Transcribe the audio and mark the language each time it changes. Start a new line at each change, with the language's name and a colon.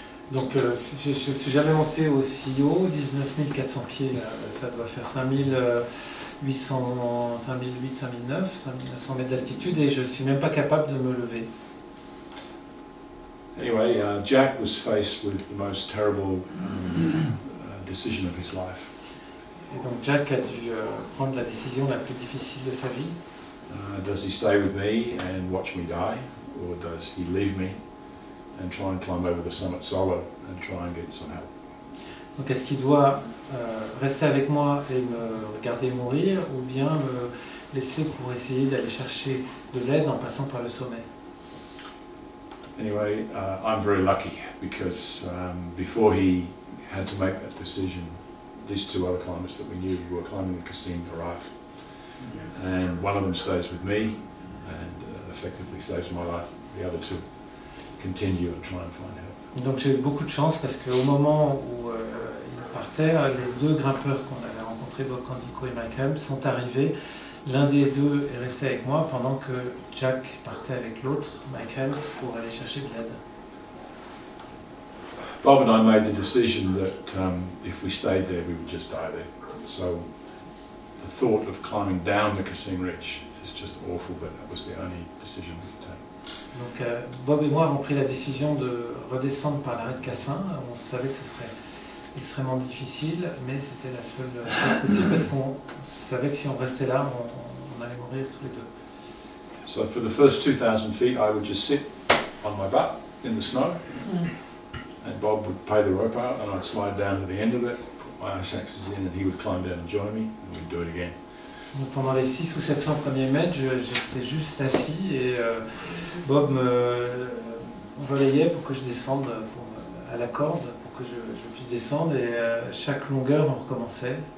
French: Donc je suis jamais monté aussi haut, 19 400 pieds, ça doit faire 5800, 5008, 5009, 5900 mètres d'altitude, et je suis même pas capable de me lever.
English: Anyway, Jack was faced with the most terrible decision of his life.
French: Et donc Jack a dû prendre la décision la plus difficile de sa vie.
English: Does he stay with me and watch me die, or does he leave me and try and climb over the summit solo and try and get some help?
French: Donc est-ce qu'il doit rester avec moi et me regarder mourir, ou bien me laisser pour essayer d'aller chercher de l'aide en passant par le sommet?
English: Anyway, I'm very lucky because before he had to make that decision, these two other climbers that we knew who were climbing the Cassim arrived. And one of them stays with me and effectively saves my life. The other two continue and try and find help.
French: Donc j'ai eu beaucoup de chance parce qu'au moment où ils partaient, les deux grimpeurs qu'on avait rencontrés, Bob Candico et Mike Helms, sont arrivés. L'un des deux est resté avec moi pendant que Jack partait avec l'autre, Mike Helms, pour aller chercher de l'aide.
English: Bob and I made the decision that if we stayed there, we would just die there. So the thought of climbing down the Cassim Ridge is just awful, but that was the only decision we could take.
French: Donc Bob et moi avons pris la décision de redescendre par l'arrêt de Cassin. On savait que ce serait extrêmement difficile, mais c'était la seule chose possible parce qu'on savait que si on restait là, on allait mourir tous les deux.
English: So for the first 2,000 feet, I would just sit on my butt in the snow, and Bob would pay the rope out, and I'd slide down to the end of it, put my ice axes in, and he would climb down and join me, and we'd do it again.
French: Donc pendant les 600 ou 700 premiers mètres, j'étais juste assis et Bob me relayait pour que je descende à la corde, pour que je puisse descendre, et chaque longueur on recommençait.